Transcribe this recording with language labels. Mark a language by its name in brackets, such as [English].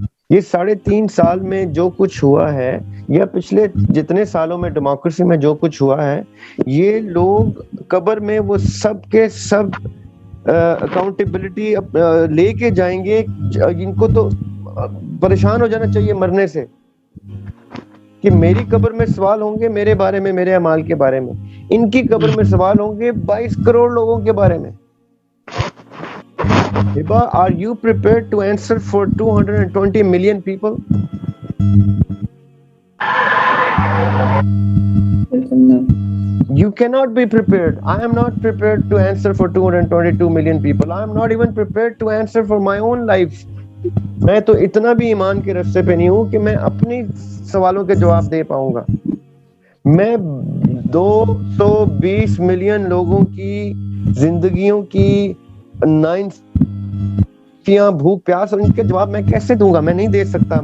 [Urdu] یہ 3.5 سال میں جو کچھ ہوا ہے، یا پچھلے جتنے سالوں میں ڈیموکریسی میں جو کچھ ہوا ہے، یہ لوگ قبر میں وہ سب کے سب اکاؤنٹیبلٹی لے کے جائیں گے. ان کو تو پریشان ہو جانا چاہیے مرنے سے کہ میری قبر میں سوال ہوں گے میرے بارے میں، میرے اعمال کے بارے میں. ان کی قبر میں سوال ہوں گے 22 کروڑ لوگوں کے بارے میں. [English] Hiba, are you prepared to answer for 220 million people? You cannot be prepared. I am not prepared to answer for 222 million people. I am not even prepared to answer for my own life. [Urdu] میں تو اتنا بھی ایمان کے رستے پہ نہیں ہوں کہ میں اپنی سوالوں کے جواب دے پاؤں گا. میں 220 ملین لوگوں کی زندگیوں کی بھوک پیاس اور ان کے جواب میں کیسے دوں گا؟ میں نہیں دے سکتا.